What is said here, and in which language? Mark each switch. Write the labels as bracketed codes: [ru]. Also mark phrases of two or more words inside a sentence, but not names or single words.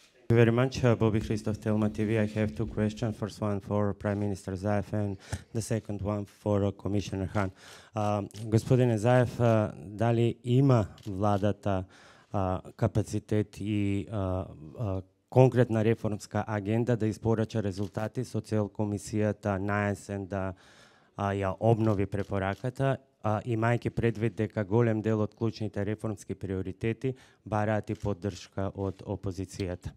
[en] you very much, Bobby Christoph, Telma TV. I have two questions. First one for Prime Minister Zaev and the second one for Commissioner Han. [mk] Господине Заев, да ли има владата капацитет и конкретна реформска агенда да испорача резултати со цел комисијата на есен да ја обнови препораката, имајќи предвид дека голем дел од клучните реформски приоритети бараат и поддршка од опозицијата.